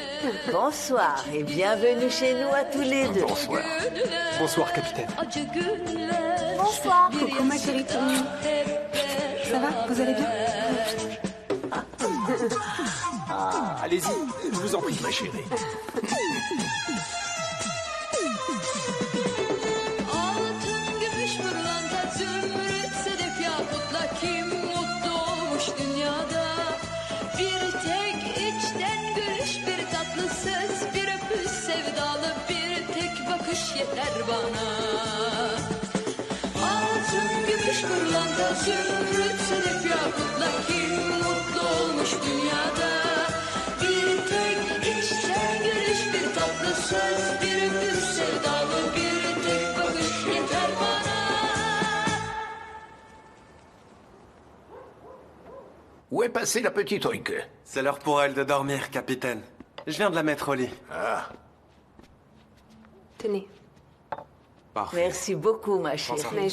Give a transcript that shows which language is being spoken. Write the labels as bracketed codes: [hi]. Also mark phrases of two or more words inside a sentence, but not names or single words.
[fr] Bonsoir et bienvenue chez nous à tous les deux. Bonsoir. Bonsoir, capitaine. Bonsoir. Coucou, ma chérie. Ça va? Vous allez bien? Allez-y, je vous en prie, ma chérie. [tr] Altın, gümüş, pırlanta, zümrüt, sedef, yakutla kim mutlu olmuş dünyada? Bir tek içten gülüş, bir tatlı söz, bir öpüş sevdalı, bir tek bakış yeter bana. Altın, gümüş, pırlanta, zümrüt, sedef, yakutla kim mutlu olmuş dünyada? Bir tek içten gülüş, bir tatlı söz, bir öpüş sevdalı, bir tek bakış yeter bana. [fr] Où est passée la petite Oike? C'est l'heure pour elle de dormir, capitaine. Je viens de la mettre au lit. Ah, Tenez. Parfait. Merci beaucoup, ma chérie. Mais je